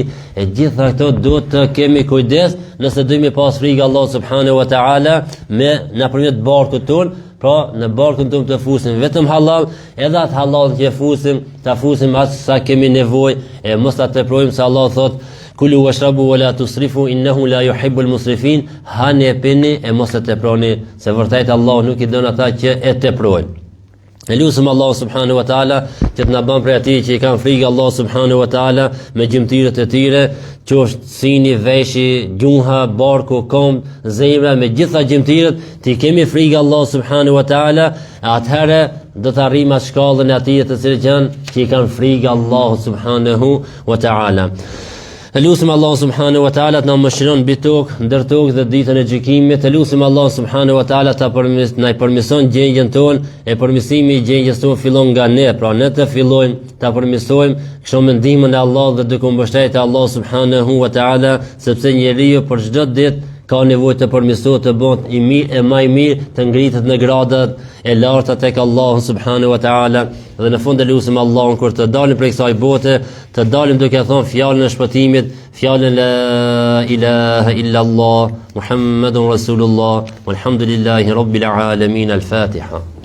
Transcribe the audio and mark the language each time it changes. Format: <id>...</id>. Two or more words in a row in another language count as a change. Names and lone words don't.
<sq>E gjitha këto duhet të kemi kujdes nëse dojmë pas frikë Allah</sq> <ar>سبحانه وتعالى</ar> <sq>me nëpërmjet barkut ton. Pra në barkun tonë të fusim vetëm halal, edhe atë halal që fusim, ta fusim atë sa kemi nevojë, e mos ta teprojmë se Allah thot</sq> <ar>كلوا واشربوا ولا تسرفوا إنه لا يحب المسرفين,</ar> <sq>hani e pini e mos e teproni, se vërtet Allah nuk i don ata që e teprojnë. E lutem Allah</sq> <ar>سبحانه وتعالى</ar> <sq>që të na bën prej atij që i kanë frikë Allah</sq> <ar>سبحانه وتعالى</ar> <sq>me gjymtyrët e tyre, qoftë sini, veshi, gjuha, barku, kom, zemra, me gjitha gjymtyrët, ti kemi frikë Allah</sq> <ar>سبحانه وتعالى,</ar> <sq>atëherë do të arrijmë atë shkallën e atij të cilët që i kanë frikë Allah</sq> <ar>سبحانه وتعالى.</ar> <sq>Lusim Allah</sq> <ar>سبحانه وتعالى</ar> <sq>të na mëshiron mbi tokë, ndër tokë dhe ditën e gjykimit. Lusim Allah</sq> <ar>سبحانه وتعالى</ar> <sq>na përmirëson gjendjen tonë, e përmirësimi i gjendjes tonë fillon nga ne, pra ne të fillojmë ta përmirësojmë kështu me ndihmën e Allahut dhe duke mbështetur Allah</sq> <ar>سبحانه وتعالى,</ar> <sq>sepse njeriu për çdo ditë ka nevojë të përmirësohet, të bëhet i mirë e më i mirë, të ngritet në gradat e larta tek Allahu</sq> <ar>سبحانه وتعالى.</ar> <sq>Dhe në fund e lutem Allahun kur të dalim prej kësaj bote, të dalim duke thënë fjalën e shpëtimit, fjalën</sq> <ar>لا إله إلا الله، محمد رسول الله، والحمد لله رب العالمين.</ar> <sq>Al-Fatiha.</sq>